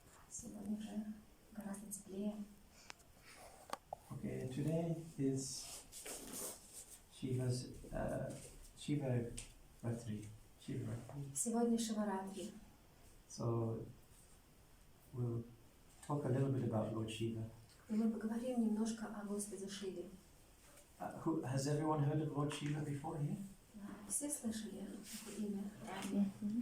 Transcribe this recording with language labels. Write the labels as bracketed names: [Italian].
[Russian] Сегодня уже гораздо теплее. [English] Okay, today is Shiva's Shiva Ratri. Shiva Ratri. [Russian] Сегодня Шиваратри. [English] So we'll talk a little bit about Lord Shiva. [Russian] И мы поговорим немножко о Господе Шиве. [English] Has everyone heard of Lord Shiva before here? [Russian] Все слышали это имя ранее?